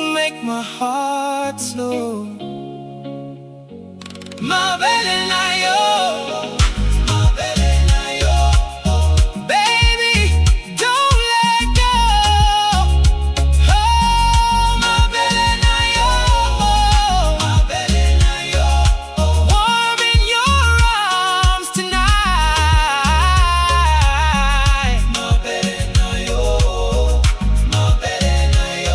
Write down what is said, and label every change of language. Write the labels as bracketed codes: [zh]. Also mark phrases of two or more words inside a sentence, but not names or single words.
[en] make my heart slow. [ln] Mabele na yo, mabele na yo. [en] Baby, don't let go. [ln] Oh, mabele na yo, mabele na yo. [en] Warm in your arms tonight. [ln] Mabele na yo, mabele na yo.